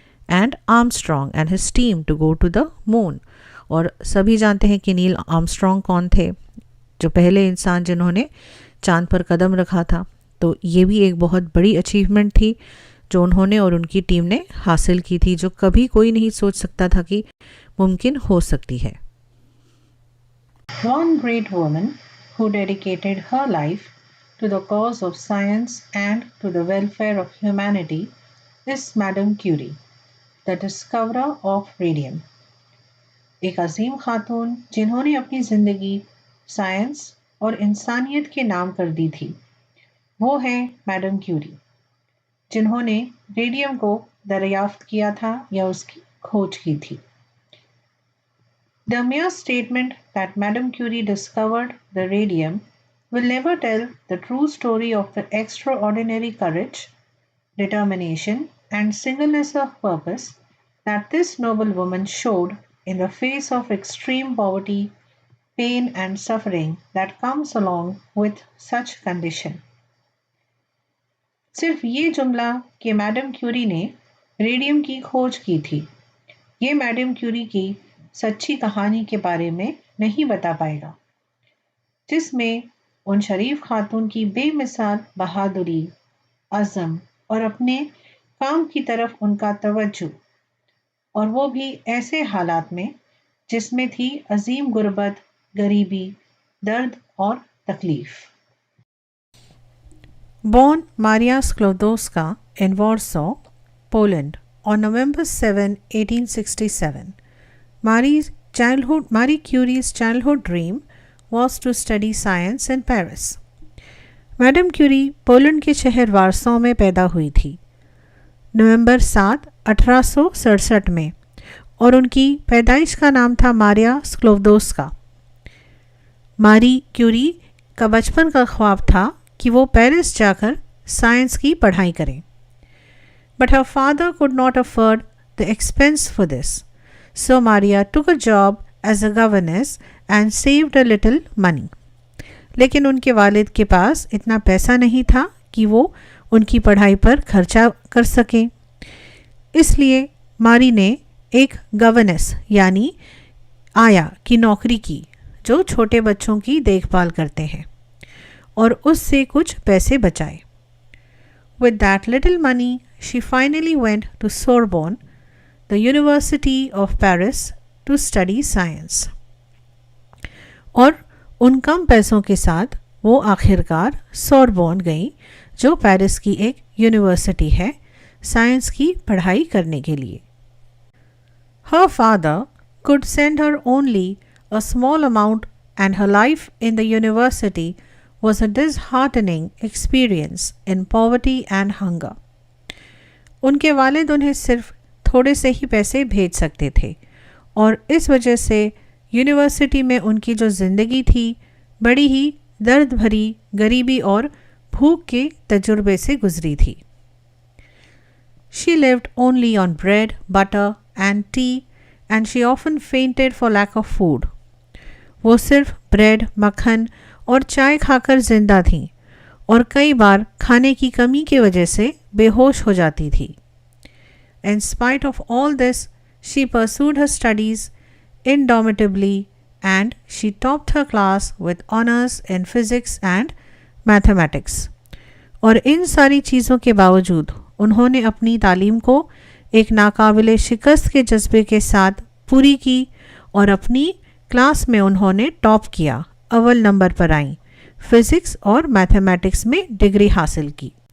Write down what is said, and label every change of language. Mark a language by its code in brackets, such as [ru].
[en] And Armstrong and his team to go to the moon. [hi] और सभी जानते हैं कि नील आर्मस्ट्रॉन्ग कौन थे, जो पहले इंसान जिन्होंने चांद पर कदम रखा था। तो ये भी एक बहुत बड़ी अचीवमेंट थी जो उन्होंने और उनकी टीम ने हासिल की थी, जो कभी कोई नहीं सोच सकता था कि मुमकिन हो सकती है। [en] One great woman who dedicated her life to the cause of science and to the welfare of humanity is Madame Curie, the discoverer of radium. [hi] एक अजीम खातून जिन्होंने अपनी ज़िंदगी साइंस और इंसानियत के नाम कर दी थी, वो है मैडम क्यूरी, जिन्होंने रेडियम को दरियाफ्त किया था या उसकी खोज की थी। [en] The mere statement that Madame Curie discovered the radium will never tell the true story of the extraordinary courage, determination, and singleness of purpose that this noble woman showed in the face of extreme poverty, pain, and suffering that comes along with such condition. [hi] सिर्फ ये जुमला कि madam Curie ने radium की खोज की थी, ये मैडम क्यूरी की सच्ची कहानी के बारे में नहीं बता पाएगा, जिसमें उन शरीफ खातून की बेमिसाल बहादुरी, अज़म और अपने काम की तरफ उनका तवज्जो, और वो भी ऐसे हालात में जिसमें थी अजीम गुर्बत, गरीबी, दर्द और तकलीफ। [en] Born Maria Sklodowska in Warsaw, Poland on November 7, 1867, Marie Curie's childhood dream was to study science in Paris. [hi] Madam Curie Poland के शहर वारसो में पैदा हुई थी नवंबर 7, 1867 में, और उनकी पैदाइश का नाम था मारिया स्क्लोदोस्का। मारी क्यूरी का बचपन का ख्वाब था कि वो पेरिस जाकर साइंस की पढ़ाई करें, [en] But her father could not afford the expense for this, so Maria took a job as a governess and saved a little money. [hi] लेकिन उनके वालिद के पास इतना पैसा नहीं था कि वो उनकी पढ़ाई पर खर्चा कर सकें, इसलिए मारी ने एक गवर्नेस यानी आया की नौकरी की, जो छोटे बच्चों की देखभाल करते हैं, और उससे कुछ पैसे बचाए। [en] With that little money, she finally went to Sorbonne, the University of Paris, to study science. [hi] और उन कम पैसों के साथ वो आखिरकार सोरबोन गई, जो पेरिस की एक यूनिवर्सिटी है, साइंस की पढ़ाई करने के लिए। [en] Her father could send her only a small amount, and her life in the university was a disheartening experience in poverty and hunger. [hi] उनके वालिद उन्हें सिर्फ थोड़े से ही पैसे भेज सकते थे, और इस वजह से यूनिवर्सिटी में उनकी जो ज़िंदगी थी बड़ी ही दर्द भरी, गरीबी और भूख के तजुर्बे से गुजरी थी। [en] She lived only on bread, butter and tea and she often fainted for lack of food. [hi] वो सिर्फ ब्रेड, मक्खन और चाय खाकर जिंदा थीं और कई बार खाने की कमी की वजह से बेहोश हो जाती थी। [en] In spite of all this, she pursued her studies indomitably and she topped her class with honors in physics and mathematics. [hi] और इन सारी चीज़ों के बावजूद उन्होंने अपनी तालीम को एक नाकाबिले शिकस्त के जज्बे के साथ पूरी की और अपनी क्लास में उन्होंने टॉप किया, अव्वल नंबर पर आई, फिज़िक्स और मैथमेटिक्स में डिग्री हासिल की।